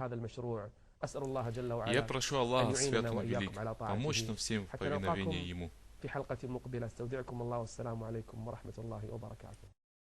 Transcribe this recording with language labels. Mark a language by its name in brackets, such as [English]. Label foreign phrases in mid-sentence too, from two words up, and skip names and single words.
[Russian] Я прошу Аллаха, свят Он и велик, помочь нам всем в повиновении Ему. [Arabic] في حلقة مقبلة. استودعكم الله والسلام عليكم ورحمة الله وبركاته.